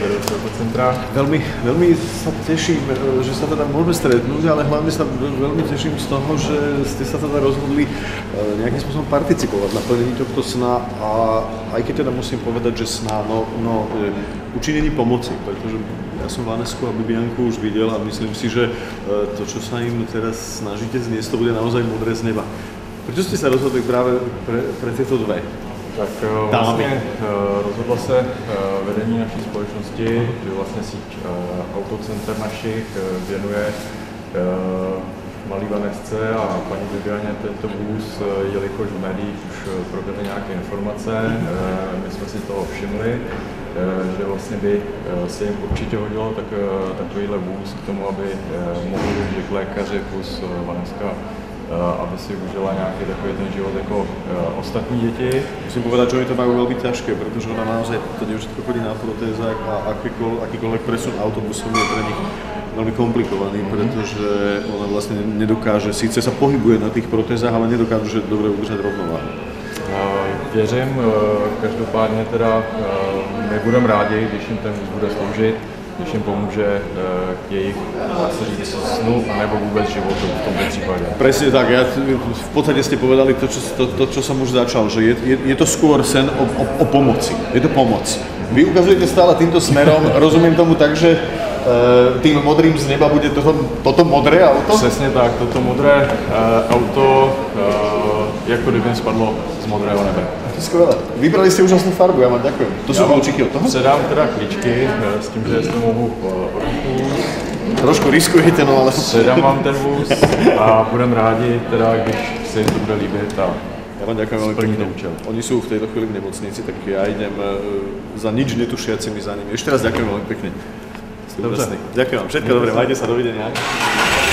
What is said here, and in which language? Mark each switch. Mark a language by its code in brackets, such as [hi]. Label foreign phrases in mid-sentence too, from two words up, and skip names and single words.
[sk] Veľmi sa teším, že sa teda môžeme stretnúť, ale hlavne sa veľmi teším z toho, že ste sa teda rozhodli nejakým spôsobom participovať na plnení tohto sna a aj keď teda musím povedať, že sna, učinení pomoci, pretože ja som Vanesku a Bibianku už videl a myslím si, že to, čo sa im teraz snažíte zniesť, to bude naozaj múdre z neba. Prečo ste sa rozhodli práve pre tieto dve? [cs] Tak vlastně rozhodlo se vedení naší společnosti, že vlastně síť autocenter našich věnuje malý Vanesce a paní Bibianě tento vůz, jelikož v médiích už proběhly nějaké informace, my jsme si toho všimli, že vlastně by se jim určitě hodilo takovýhle vůz k tomu, aby mohli využít lékaři plus Vaneska, aby si užila nějaký takový ten život jako ostatní děti. [sk] Musím povedať, že oni to majú veľmi ťažké, pretože ona naozaj to dievčatko chodí na protézach a akýkoľvek presun autobusom je pre nich veľmi komplikovaný, pretože ona vlastne nedokáže, síce sa pohybuje na tých protézách, ale nedokáže dobre udržať rovnováhu. [cs] Věřím, každopádně teda my budeme rádi, když jim ten vůz bude sloužit, když jim pomůže k jejich, dá se říct, snu, anebo vůbec životu v tomto případě. [sk] Presne tak, v podstate ste povedali to, čo som už začal, že je to skôr sen o pomoci, je to pomoc. Vy ukazujete stále týmto smerom, rozumiem tomu tak, že tým modrým z neba bude toto modré auto? [cs] Přesně tak, toto modré auto, jako kdyby spadlo z modrého nebe. To je skvělé. [sk] Vybrali ste úžasnú farbu, ja vám ďakujem. To sú kľúčiky od toho? [cs] Předám teda klíčky s tím, že jestli mohu ruku. [sk] Trošku riskujete, no ale... [cs] Předám vám ten vůz a budeme rádi, teda, když se jim to bude líbit a [sk] ja vám ďakujem veľmi pekne. Oni sú v tejto chvíli v nemocnici, tak ja idem za nič netušiacimi za nimi. Ešte raz ďakujem veľmi pekne. [cs] Dobře. [sk] Ďakujem vám, všetko dobré, majte sa, dovidenia.